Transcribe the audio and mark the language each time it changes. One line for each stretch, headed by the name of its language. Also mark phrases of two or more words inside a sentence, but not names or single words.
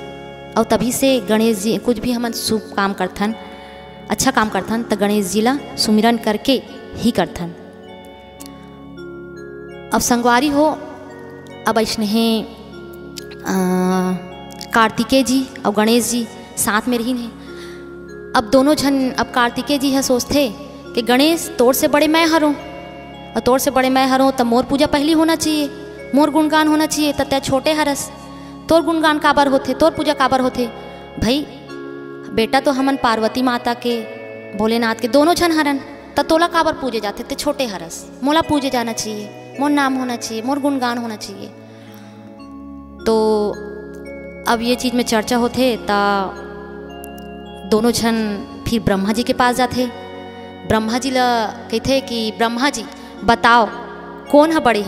Chhattisgarhi: और तभी से गणेश जी कुछ भी हमन शुभ काम करथन, अच्छा काम करथन तो गणेश जी ला सुमिरन करके ही करथन। अब संगवारी हो अब ऐसने कार्तिकेय जी और गणेश जी साथ में रही हैं। अब दोनों जन, अब कार्तिकेय जी है सोचते कि गणेश तोर से बड़े मैं हरों, और तोर से बड़े मैं हरों तो मोर पूजा पहली होना चाहिए, मोर गुणगान होना चाहिए। तो तय छोटे हरस, तोर गुणगान काबर होते, तोर पूजा काबर होते। भाई बेटा तो हमन पार्वती माता के भोलेनाथ के दोनों जन हरन, तो तोला काबर पूजे जाते, ते छोटे हरस, मोला पूजे जाना चाहिए, मोर नाम होना चाहिए, मोर गुणगान होना चाहिए। तो अब ये चीज़ में चर्चा होते ता दोनों जन फिर ब्रह्मा जी के पास जाते। ब्रह्मा जी ला कहते कि ब्रह्मा जी बताओ कौन है बड़े है।